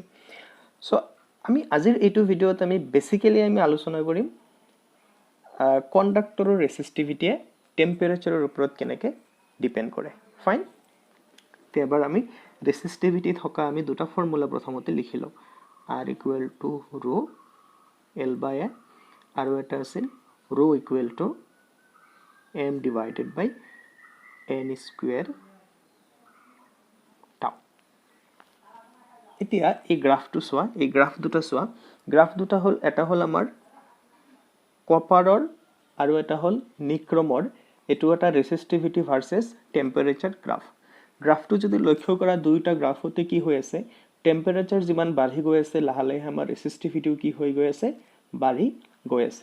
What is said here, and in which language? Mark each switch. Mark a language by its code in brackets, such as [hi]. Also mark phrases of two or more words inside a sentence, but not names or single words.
[as] সো আমি আজিৰ এইটো ভিডিওত আমি বেসিক্যালি আমি আলোচনা কৰিম কণ্ডাক্টৰৰ ৰেসিস্টিভিটিয়ে টেম্পাৰেচাৰৰ ওপৰত কেনেকৈ ডিপেন্ড কৰে। ফাইন। এবাৰ আমি ৰেসিস্টিভিটি থকা আমি দুটা ফৰ্মুলা প্ৰথমতে লিখি লওঁ, [en] R equal to rho L by A, [as] আৰু এটা আছিল [en] rho equal to m divided by n square tau। [as] এতিয়া এই গ্ৰাফটো চোৱা, এই গ্ৰাফ দুটা হল, এটা হল আমাৰ কপাৰৰ আৰু এটা হল নিক্ৰমৰ। এটো এটা [en] resistivity versus temperature graph. [as] গ্ৰাফটো যদি লক্ষ্য কৰা, দুইটা গ্ৰাফতে কি হৈ আছে, টেম্পাৰেচাৰ যিমান বাঢ়ি গৈ আছে, লাহে লাহে আমাৰ ৰেসিস্টিভিটিও কি হৈ গৈ আছে, বাঢ়ি গৈ আছে।